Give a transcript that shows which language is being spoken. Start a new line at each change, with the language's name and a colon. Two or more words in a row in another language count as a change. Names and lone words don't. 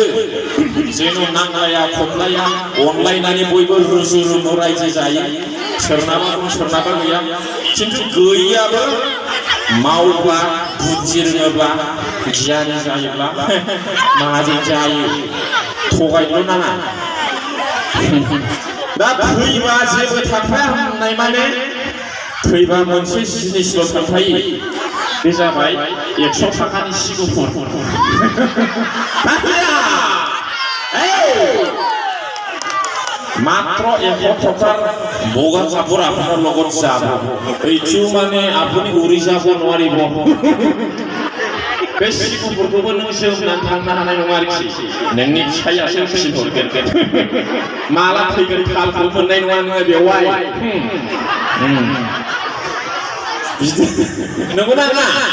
Bodo: जेन' नांलाया खमलाया अनलायनानै बयबो रुजु रुमु रायजो जायो सोरनाबा दं सोरनाबा गैया खिन्थु गैयाबो मावब्ला बुद्धि रोङोब्ला गियानि जायोब्ला माहाजोन जायो थगायनो नाङा दा फैबा जेबो थांफाया होननाय माने फैबा मोनसे जिनिसल' थांफायो बे जाबाय 100 थाखानि सि गुफुर
Assamese: মাত্র 1 টকাৰ বগা কাপোৰ আপোনাৰ লগত যাব এইটো মানে আপুনি উৰি যাব নোৱাৰিব
Bodo: बे सिगुफोरखौबो नों जोमनानै थांनो हानाय नङा आरोखि नोंनि फिसायासो फिनहरगोन माला फैगोन थालखौ मोननाय नङा नोङो बेवहाय नंगौना नङा